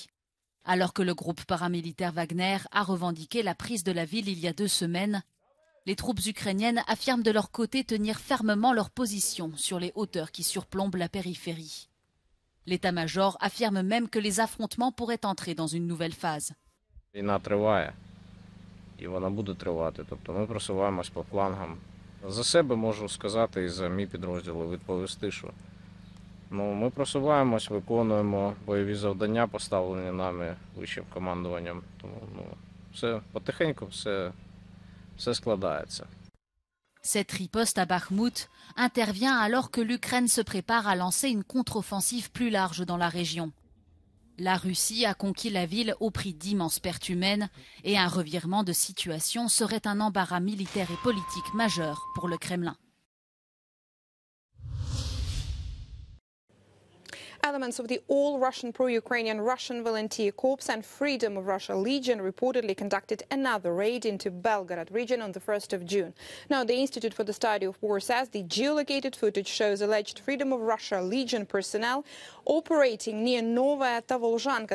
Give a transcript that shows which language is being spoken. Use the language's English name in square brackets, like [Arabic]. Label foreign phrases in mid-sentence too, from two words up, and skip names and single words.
[French] Alors que le groupe paramilitaire Wagner a revendiqué la prise de la ville il y a 2 semaines, les troupes ukrainiennes affirment de leur côté tenir fermement leur position sur les hauteurs qui surplombent la périphérie. L'état-major affirme même que les affrontements pourraient entrer dans une nouvelle phase. [Ukrainian] Війна триває, і вона буде тривати. Тобто ми просуваємось по флангам. За себе можу сказати і за мій підрозділ відповісти, що ми просуваємось, виконуємо бойові завдання, поставлені нами вищим командуванням. Тому все потихеньку, все складається. [French] Cette riposte à Bakhmout intervient alors que l'Ukraine se prépare à lancer une contre-offensive plus large dans la région. La Russie a conquis la ville au prix d'immenses pertes humaines et un revirement de situation serait un embarras militaire et politique majeur pour le Kremlin. [English] Elements of the all-Russian pro-Ukrainian Russian Volunteer Corps and Freedom of Russia Legion reportedly conducted another raid into Belgorod region on the 1st of June. Now, the Institute for the Study of War says the geolocated footage shows alleged Freedom of Russia Legion personnel operating near Novaya Tovolzhanka.